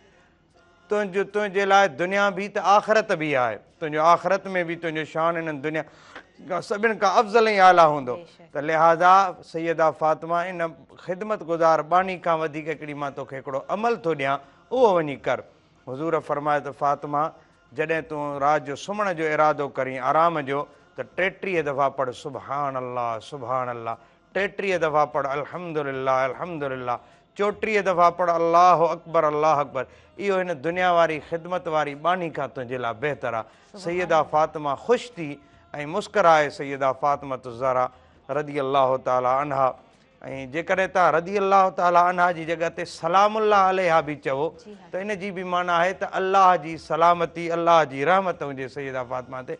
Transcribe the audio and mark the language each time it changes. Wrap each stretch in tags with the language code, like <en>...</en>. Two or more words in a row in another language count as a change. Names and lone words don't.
<sd>तुंहिंजे लाइ दुनिया बि त आख़िरत बि आहे, तुंहिंजो आख़िरत में बि तुंहिंजो शान इन्हनि दुनिया खां सभिनि खां अफ़ज़ल ऐं आला हूंदो। त लिहाज़ा सैयदा फ़ातिमा इन ख़िदमत गुज़ार बानी खां वधीक हिकिड़ी मां तोखे हिकिड़ो अमल थो ॾियां, उहो वञी कर। हुज़ूर फरमायो त फ़ातिमा जॾहिं तूं राति जो सुम्हण जो इरादो करीं आराम जो त 33 दफ़ा पढ़</sd> <ar>سبحان الله سبحان الله,</ar> <sd>33 दफ़ा पढ़</sd> <ar>الحمد لله الحمد لله,</ar> <sd>34 दफ़ा पढ़</sd> <ar>الله أكبر الله أكبر.</ar> <sd>इहो हिन दुनिया वारी ख़िदमत वारी बानी खां तुंहिंजे लाइ बहितर आहे। सैयदा फ़ातिमा ख़ुशि थी ऐं मुस्कराए सैयदा फ़ातिमा ज़हरा</sd> <ar>رضي الله تعالى عنها.</ar> <sd>ऐं जेकॾहिं तव्हां</sd> <ar>رضي الله تعالى عنها</ar> <sd>जी जॻह ते</sd> <ar>سلام الله عليها</ar> <sd>बि चओ त इन जी बि माना आहे त अल्लाह जी सलामती अल्लाह जी रहमत हुजे सैयदा फ़ातिमा ते।</sd>